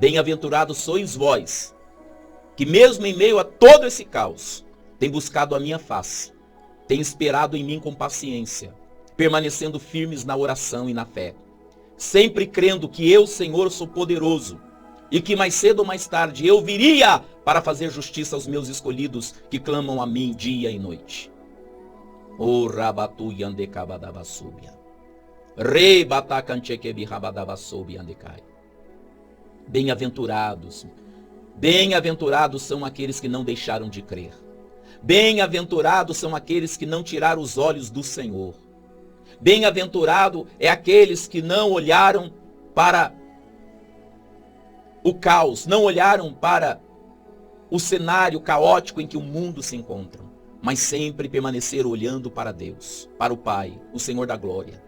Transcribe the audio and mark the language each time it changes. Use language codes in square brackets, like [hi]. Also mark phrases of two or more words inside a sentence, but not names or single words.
[pt] Bem-aventurados sois vós, que mesmo em meio a todo esse caos, tem buscado a minha face, tem esperado em mim com paciência, permanecendo firmes na oração e na fé, sempre crendo que eu, Senhor, sou poderoso e que mais cedo ou mais tarde eu viria para fazer justiça aos meus escolhidos que clamam a mim dia e noite. O rabatu yandekabadabasubia. Rei batakanchekebi rabadabasubi yandekai. Bem-aventurados, bem-aventurados são aqueles que não deixaram de crer. Bem-aventurados são aqueles que não tiraram os olhos do Senhor. Bem-aventurado é aqueles que não olharam para o caos, não olharam para o cenário caótico em que o mundo se encontra, mas sempre permaneceram olhando para Deus, para o Pai, o Senhor da glória.